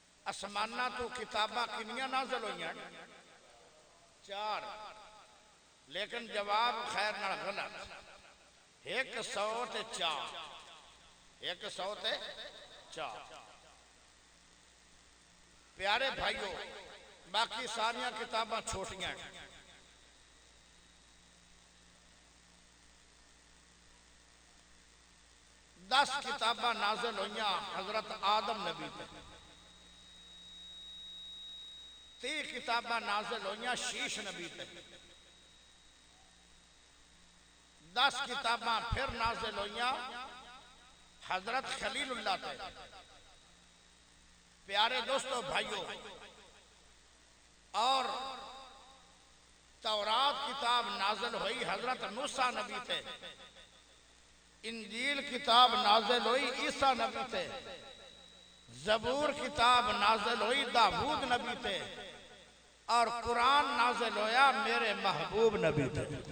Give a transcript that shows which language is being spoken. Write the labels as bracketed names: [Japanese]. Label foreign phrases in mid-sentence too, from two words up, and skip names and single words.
[Punjabi] اسمانہ تو کتابہ کنیاں نازل ہوئی ہیں 4 لیکن جواب خیر نہ غلط 104 104 پیارے بھائیوں باقی ساریاں کتاباں چھوٹیاں ہیں دس کتاباں نازل ہوئیاں حضرت آدم نبی پہ 30 کتاباں نازل ہوئیاں شیش نبی پہ 10 کتاباں پھر نازل ہوئیاں حضرت خلیل اللہ پہ پیارے دوستو بھائیوں اور تورات کتاب نازل ہوئی حضرت موسیٰ نبی پہ انجیل کتاب نازل ہوئی عیسیٰ نبی پہ زبور کتاب نازل ہوئی داؤد نبی پہ اور قرآن نازل ہویا میرے محبوب نبی پہ